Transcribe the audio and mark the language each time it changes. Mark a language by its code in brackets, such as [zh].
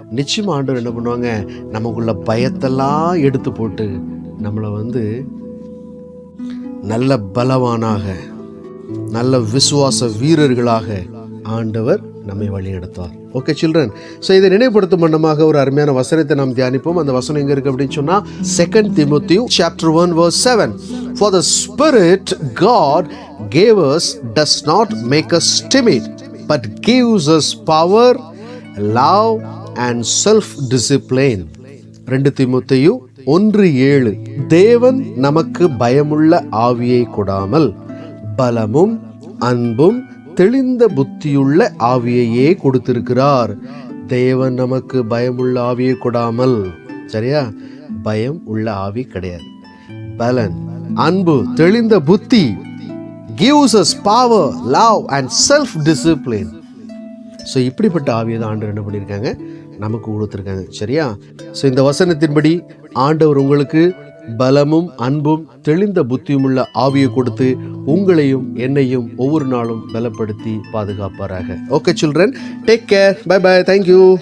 [ta] நிச்சயமா ஆண்டவர் என்ன பண்ணுவாங்க, நமக்குள்ள பயத்தெல்லாம் எடுத்து போட்டு நம்மளை நல்ல பலவானாக, நல்ல விசுவாச வீரர்களாக ஆண்டவர் நம்மை வழி நடத்துவார். ஓகே சில்ட்ரன், ஸோ இதை நினைவுபடுத்தும் வண்ணமாக ஒரு அருமையான வசனத்தை நாம் தியானிப்போம். அந்த வசனம் எங்க இருக்கு அப்படின்னு சொன்னா, [en] 2 Timothy chapter 1 verse 7. For the Spirit God gave us does not make us timid, but gives us power, love and self-discipline. [ta] 2 தீமோத்தேயு 1:7. தேவன் நமக்கு பயமுள்ள ஆவியை கொடாமல் பலமும் அன்பும் தெளிந்த புத்தியுள்ள ஆவியையே கொடுத்திருக்கிறார். தேவன் நமக்கு பயமுள்ள ஆவியை கொடாமல், சரியா, பயம் உள்ள ஆவி கிடையாது. பலன், அன்பு, தெளிந்த புத்தி, [en] gives us power, love and self discipline. [ta] So இப்படிப்பட்ட ஆவியை தான் ஆண்டவர் என்ன பண்ணியிருக்காங்க, நமக்கு கொடுத்துருக்காங்க. சரியா? ஸோ இந்த வசனத்தின்படி ஆண்டவர் உங்களுக்கு பலமும் அன்பும் தெளிந்த புத்தியுமுள்ள ஆவியை கொடுத்து உங்களையும் என்னையும் ஒவ்வொரு நாளும் பலப்படுத்தி பாதுகாப்பாராக. [en] Okay children, take care, bye bye, thank you.